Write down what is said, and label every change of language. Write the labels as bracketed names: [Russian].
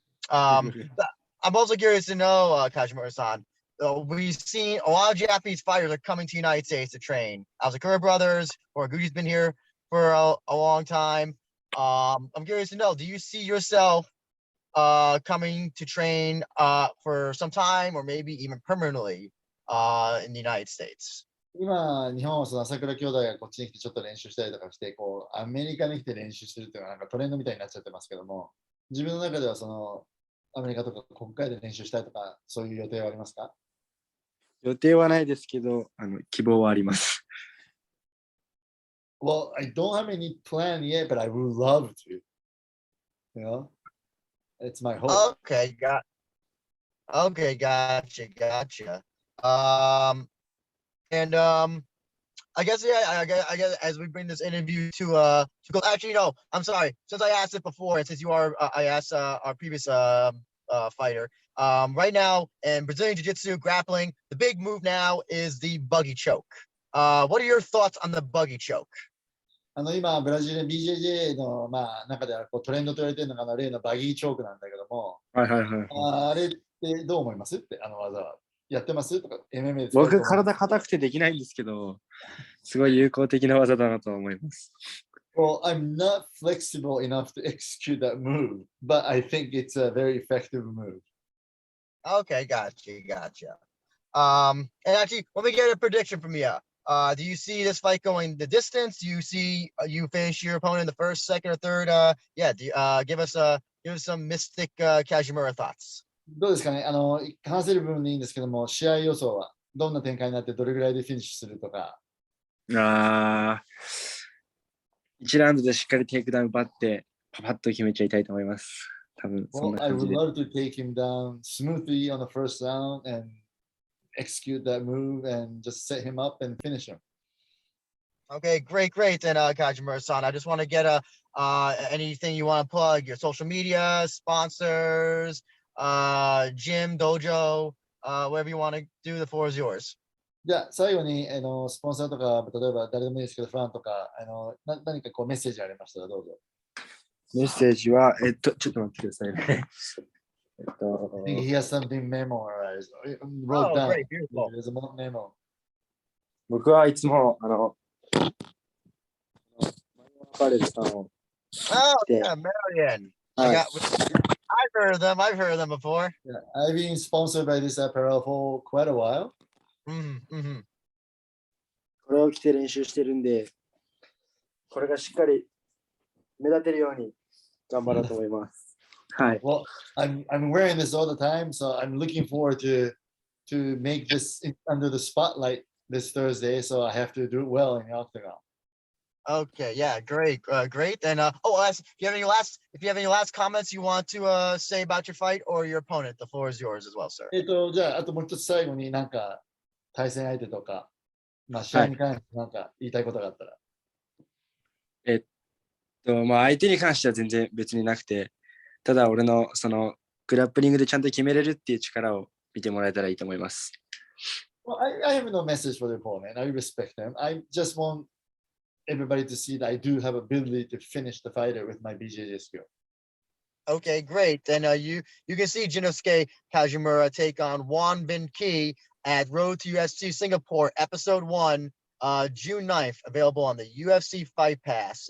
[English] I'm also curious to know, Kashimura-san, we've seen a lot of Japanese fighters are coming to the United States to train. Asakura brothers, or Guji's been here for a long time. I'm curious to know, do you see yourself coming to train for some time, or maybe even permanently in the United States? [Japanese] 今、日本はその朝倉兄弟がこっちに来てちょっと練習したりとかして、こうアメリカに来て練習するっていうのはなんかトレンドみたいになっちゃってますけども、自分の中ではそのアメリカとか国会で練習したいとか、そういう予定はありますか？予定はないですけど、希望はあります。 [English] Well, I don't have any plan yet, but I would love to. You know, it's my hope. Okay, gotcha. And I guess I guess as we bring this interview to go. Actually, no, I'm sorry. Since I asked it before, and since you are, I asked our previous fighter. Right now in Brazilian Jiu-Jitsu grappling, the big move now is the Buggy Choke. What are your thoughts on the Buggy Choke? [Japanese] 今、ブラジルの BJJ の、中ではこうトレンドと言われているのが例のバギーチョークなんだけども、あれってどう思いますって、技は。やってますとか、MMA 僕、体硬くてできないんですけど、すごい有効的な技だなと思います。 [English] Well, I'm not flexible enough to execute that move, but I think it's a very effective move. Okay, gotcha. And actually, let me get a prediction from you. Do you see this fight going the distance? Do you see you finish your opponent in the first, second, or third? Give us some mystic Kashimura thoughts. [Japanese] どうですかね、話せる部分でいいんですけども、試合予想はどんな展開になってどれぐらいでフィニッシュするとか。 1ラウンドでしっかりテイクダウン奪って、パパッと決めちゃいたいと思います。多分そんな感じで。 [English] I would love to take him down smoothly on the first round and execute that move and just set him up and finish him. Okay, great. And Kajimura-san, I just want to get anything you want to plug, your social media, sponsors, gym, dojo, whatever you want to do, the floor is yours. [Japanese] じゃあ最後にスポンサーとか、例えば誰でもいいですけど、ファンとか何かこうメッセージありましたらどうぞ。メッセージは、ちょっと待ってくださいね。 [English] He has something memorized. Wrote down. Great, beautiful. There's a memo. [Japanese] 僕はいつもパレルさんを。 [English] Oh, yeah, Marion. I've heard of them before. Yeah, I've been sponsored by this apparel for quite a while. [Japanese] これを着て練習してるんで、これがしっかり目立てるように頑張ろうと思います。はい。 [English] Well, I'm wearing this all the time, so I'm looking forward to make this under the spotlight this Thursday, so I have to do it well in the octagon. Okay, yeah, great. And if you have any last comments you want to say about your fight or your opponent, the floor is yours as well, sir. [Japanese] じゃああともう一つ最後になんか対戦相手とか、まあ試合に関してなんか言いたいことがあったら。まあ相手に関しては全然別になくて、ただ俺のそのグラップリングでちゃんと決めれるっていう力を見てもらえたらいいと思います。 [English] Well, I have no message for the opponent. I respect them. I just want everybody to see that I do have ability to finish the fighter with my BJJ skill. Okay, great. And you can see Jinnosuke Kashimura take on Juan Bin Ki at Road to UFC Singapore, Episode 1, June 9th, available on the UFC Fight Pass.